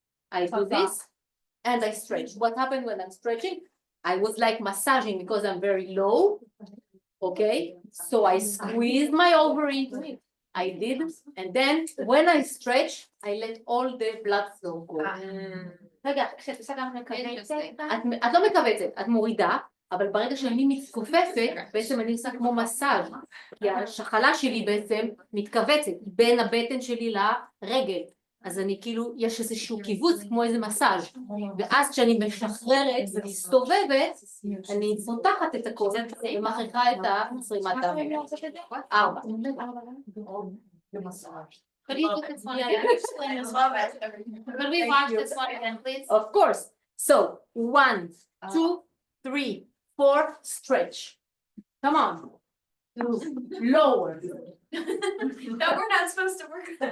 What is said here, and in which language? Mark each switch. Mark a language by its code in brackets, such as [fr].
[en] I do this and I stretch. What happened when I'm stretching? I was like massaging because I'm very low. Okay, so I squeeze my ovary. I did, and then when I stretch, I let all the blood flow go. [he] רגע, כשאת עושה גם מכווצת, את לא מכווצת, את מורידה, אבל ברגע שאני מתכופפת, בעצם אני עושה כמו מסאז', כי השחלה שלי בעצם מתכווצת בין הבטן שלי לרגל, אז אני כאילו, יש איזשהו קיבוץ כמו איזה מסאז', ואז כשאני משחררת ומסתובבת, אני פותחת את הכל ומכריחה את הזרימת הדם. 4. [en] Could you do this one again? Explain this one. Could we watch this one again, please? Of course. So 1, 2, 3, 4, stretch. Come on. Lower. No, we're not supposed to work.